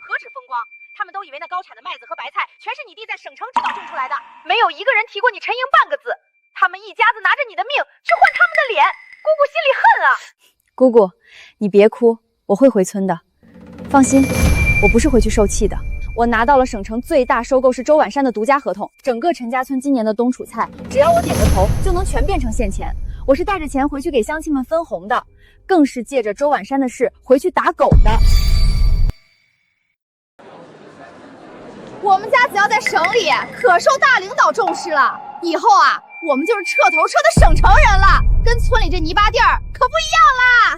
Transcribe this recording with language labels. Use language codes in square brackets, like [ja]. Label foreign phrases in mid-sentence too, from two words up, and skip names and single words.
[zh] 何止風光，他們都以為那高產的麥子和白菜全是你弟在省城指導種出來的，沒有一個人提過你陳瑩半個字。他們一家子拿着你的命去換他們的臉，姑姑心裡恨啊！姑姑，你別哭，我會回村的。放心，我不是回去受氣的。我拿到了省城最大收購是周婉山的獨家合同，整個陳家村今年的冬儲菜，只要我點個頭，就能全變成現錢。我是帶着錢回去給鄉親們分紅的，更是借着周婉山的事回去打狗的。我們家只要在省裡可受大領導重視了，以後啊，我們就是徹頭徹的省城人了，跟村裡這泥巴地兒可不一樣啦。